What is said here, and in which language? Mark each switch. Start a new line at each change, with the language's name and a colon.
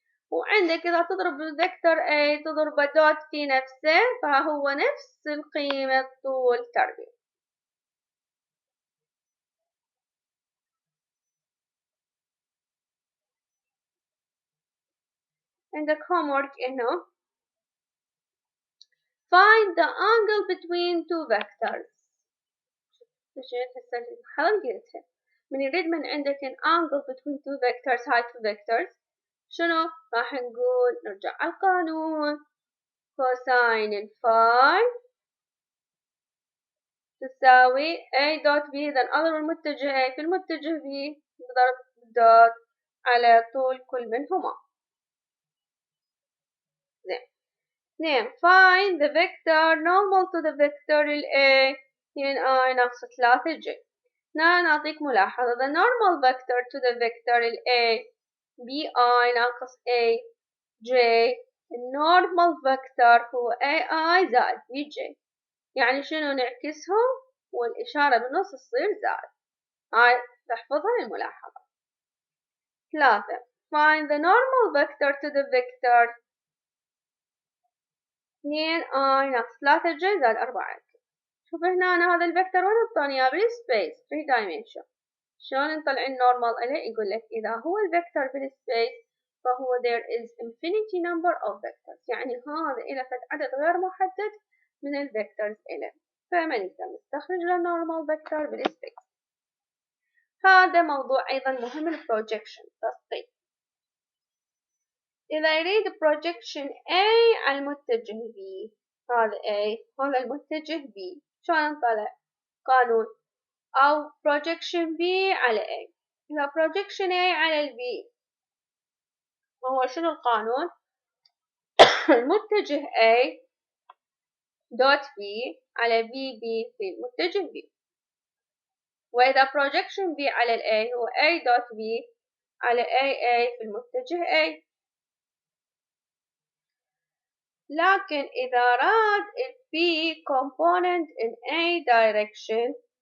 Arabic: وعندك إذا تضرب الفيكتور A تضربه دوت في نفسه فهو نفس القيمة طول تربيع. عندك homework هنا.
English: Find the angle between two vectors.
Arabic: قلتها من يريد من عندك
English: an angle between two vectors،
Arabic: هاي
English: two vectors
Arabic: شنو راح نقول؟ نرجع على القانون كوساين الفاي تساوي A دوت B. إذا أضرب المتجه A في المتجه B بضرب دوت على طول كل منهما. زين.
English: اثنين find the vector normal to the vector ال A 2I
Arabic: ناقص
English: 3J.
Arabic: هنا نعطيك ملاحظة
English: the normal vector to the vector ال A BI
Arabic: ناقص
English: AJ.
Arabic: النورمال فيكتور هو AI زائد BJ. يعني شنو نعكسهم والإشارة بالنص تصير زائد. هاي تحفظها للملاحظة.
English: 3 find the normal vector to the vector 2I
Arabic: ناقص
English: 3J
Arabic: زائد
English: 4K.
Arabic: شوف هنا هذا الفيكتور وين نعطوني اياه بالسبيس
English: 3 dimension.
Arabic: شلون نطلع النورمال عليه؟ يقول لك إذا هو الفيكتور بالسبيس فهو
English: there is infinity number of vectors.
Arabic: يعني هذا إلى فد عدد غير محدد من الفيكتورز إله، فما نقدر نستخرج له
English: normal vector
Arabic: بالسبيس. هذا موضوع أيضا مهم البروجيكشن تسقيط. إذا يريد projection A على المتجه B، هذا A هذا المتجه B، شلون نطلع؟ قانون أو projection B على A. إذا projection A على ال B هو شنو القانون؟ المتجه A دوت B على BB في المتجه B. وإذا projection B على ال A هو A دوت B على AA في المتجه A. لكن إذا راد ال B
English: component in A direction